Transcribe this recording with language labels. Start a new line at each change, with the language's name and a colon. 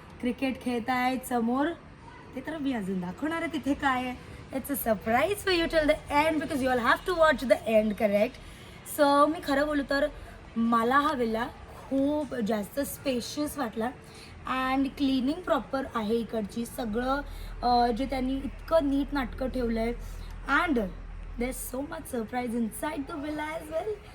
Marathi: Cricket खेळतायत समोर, ते तर मी अजून दाखवणार आहे तिथे काय आहे.
English: It's a surprise for you till the end because you all have to watch the end. Correct.
Marathi: So मी खरं बोलू तर मला हा विला खूप जास्त स्पेशियस वाटला अँड क्लिनिंग प्रॉपर आहे इकडची. सगळं जे त्यांनी इतकं नीट नाटकं ठेवलं आहे and
English: there's so much surprise inside the villa as well.